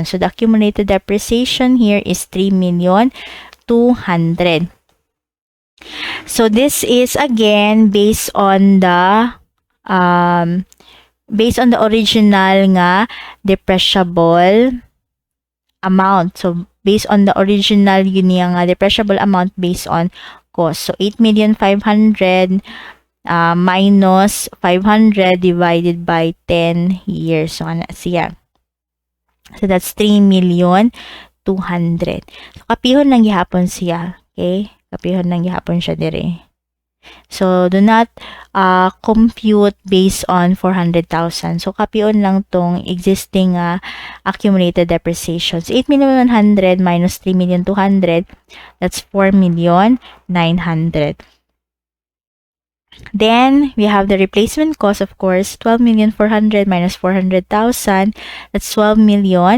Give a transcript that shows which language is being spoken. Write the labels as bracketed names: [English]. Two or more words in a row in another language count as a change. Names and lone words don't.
[English] So the accumulated depreciation here is 3,200,000. So this is again based on the original [Cebuano] nga depreciable [English] amount. So based on the original [Filipino] yun yung [English] depreciable amount based on cost. So 8,500,000 minus 500 divided by 10 years. [Cebuano] So ano siya? [English] So that's 3,200,000. [Cebuano] So kapihon lang gihapon siya. Okay? Kapihon lang gihapon siya dire. [English] So do not compute based on 400,000. [Cebuano] So kapihon lang tong [English] existing accumulated depreciations. 8,100,000 minus 3,200,000, that's 4,900,000. Then we have the replacement cost, of course, 12,400,000 minus 400,000, that's 12 million.